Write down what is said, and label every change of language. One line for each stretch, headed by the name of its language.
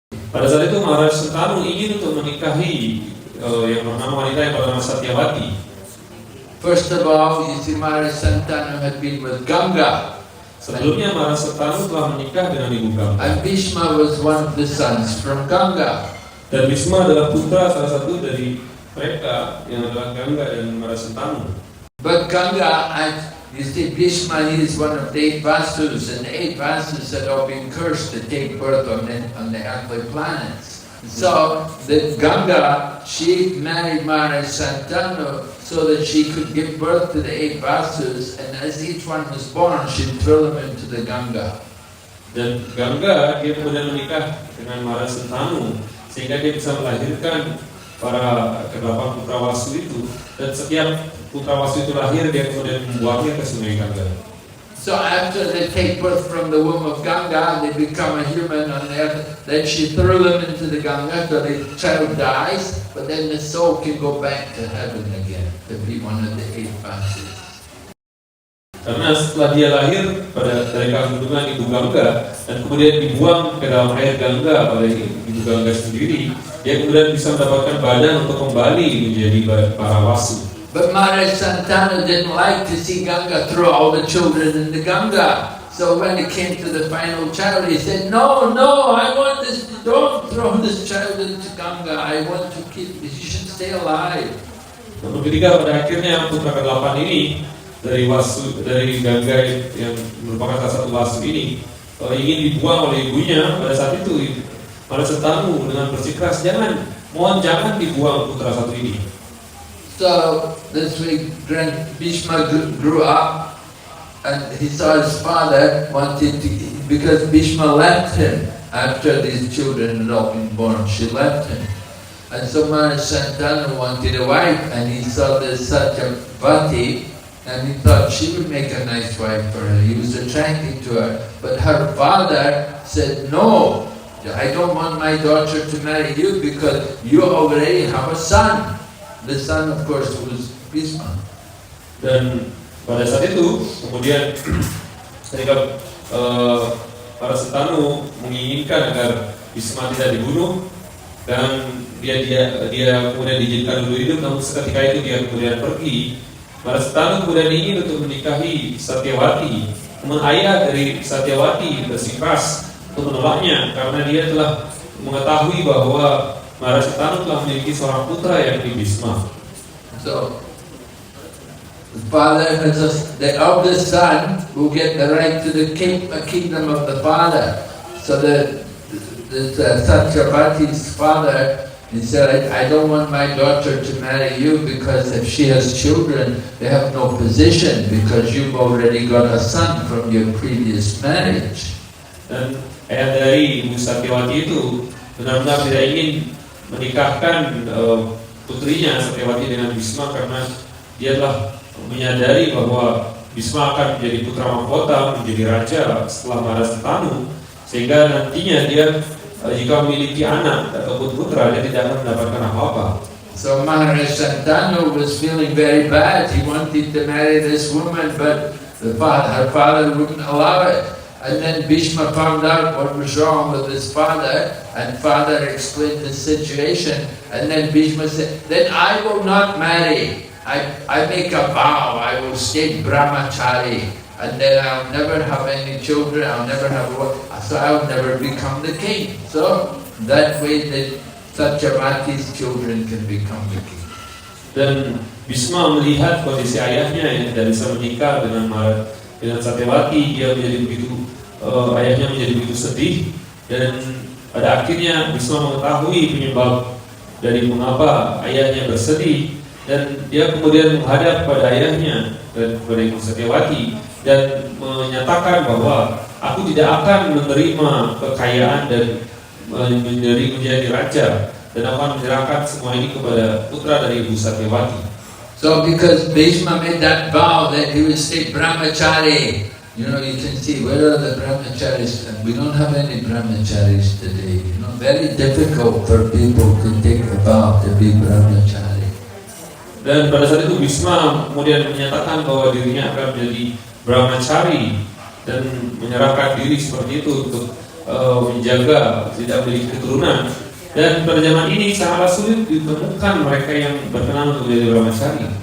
Indonesian: Pada saat itu Maharaj Santanu ingin untuk menikahi yang bernama wanita yang bernama Satyavati.
English: First of all, you see, Maharaj Santanu had been with Ganga.
Indonesian: Sebelumnya Maharaj Santanu telah menikah dengan ibu Ganga.
English: And Bhishma was one of the sons from Ganga.
Indonesian: Dan Bhisma adalah putra salah satu dari mereka yang adalah Ganga dan Maharaj Santanu.
English: But Ganga, you see, Bhishma, he is one of the 8 Vasus, and the 8 Vasus had all been cursed to take birth on the earthly planets. So the Ganga, she married Maharaj Santanu so that she could give birth to the 8 Vasus, and as each one was born, she'd throw them into the Ganga.
Indonesian: Dan Ganga, dia kemudian menikah dengan Maharaj Santanu sehingga dia bisa melahirkan para ke-8 putra Wasu itu, dan setiap putra Wasu itu lahir, dia kemudian membuangnya ke sungai Ganga.
English: So after they take birth from the womb of Ganga, they become a human on earth. Then she threw them into the Ganga, so the child dies, but then the soul can go back to heaven again to be one of the 8 Vasus.
Indonesian: Karena setelah dia lahir dari kandungan ibu Ganga dan kemudian dibuang ke dalam air Ganga oleh ibu Ganga sendiri, dia kemudian bisa mendapatkan badan untuk kembali menjadi para Wasu.
English: But Maharaj Santanu didn't like to see Ganga throw all the children in the Ganga. So when it came to the final child, he said, no, I want this, don't throw this child into Ganga. I want to keep, he should stay alive.
Indonesian: Namun ketika pada akhirnya putra ke-8 ini dari Ganga yang merupakan salah satu Wasu ini ingin dibuang oleh ibunya, pada saat itu Maharaj Santanu dengan bersikeras, mohon jangan dibuang putra satu ini.
English: So this way Bhishma grew up, and he saw his father wanted to, because Bhishma left him after these children had all been born, she left him. And so Maharaj Santanu wanted a wife, and he saw this Satyavati, and he thought she would make a nice wife for him. He was attracted to her. But her father said, no, I don't want my daughter to marry you because you already have a son. The son, of course, was Bhishma.
Indonesian: Dan pada saat itu, kemudian ketika para Santanu menginginkan agar Bhishma tidak dibunuh dan dia kemudian diizinkan dulu hidup, namun seketika itu dia kemudian pergi. Para Santanu kemudian ingin untuk menikahi Satyavati. Namun ayah dari Satyavati bersikeras untuk menolaknya karena dia telah mengetahui bahwa Maharaj Santanu telah memiliki seorang putra yakni Bhishma.
English: So the father has the eldest son will get the right to the kingdom of the father. So the Satyavati's father, he said, I don't want my daughter to marry you because if she has children, they have no position because you've already got a son from your previous marriage.
Indonesian: Dan ayah dari Ibu Satyavati itu benar-benar tidak ingin menikahkan putrinya Satyavati dengan Bhishma karena dia telah menyadari bahwa Bhishma akan menjadi putra mahkota, menjadi raja setelah Maharaj Santanu, sehingga nantinya dia jika memiliki anak ataupun putra, dia tidak akan mendapatkan apa-apa.
English: So Maharaj Santanu was feeling very bad. He wanted to marry this woman, but her father wouldn't allow it. And then Bhishma found out what was wrong with his father, and father explained the situation, and then Bhishma said, then I will not marry. I make a vow, I will stay brahmachari, and then I'll never have any children, I'll never have so I'll never become the king. So that way the Satyavati's children can become the king.
Indonesian: Dan Bhishma melihat kondisi ayahnya yang tidak bisa menikah dengan Satyavati, dia menjadi begitu ayahnya menjadi begitu sedih, dan pada akhirnya Bhishma mengetahui penyebab dari mengapa ayahnya bersedih, dan dia kemudian menghadap pada ayahnya dan kepada Ibu Satyavati dan menyatakan bahwa aku tidak akan menerima kekayaan dan menjadi raja, dan akan menyerahkan semua ini kepada putra dari Ibu Satyavati.
English: So because Bhishma made that vow that he would stay brahmachari, you can see where are the brahmacharis? We don't have any brahmacharis today. Very difficult for people to take a vow to be brahmachari.
Indonesian: Dan pada saat itu Bhishma kemudian menyatakan bahwa dirinya akan menjadi brahmachari dan menyerahkan diri seperti itu untuk menjaga tidak memiliki keturunan. Dan pada zaman ini sangatlah sulit ditemukan mereka yang berkenan untuk menjadi brahmachari.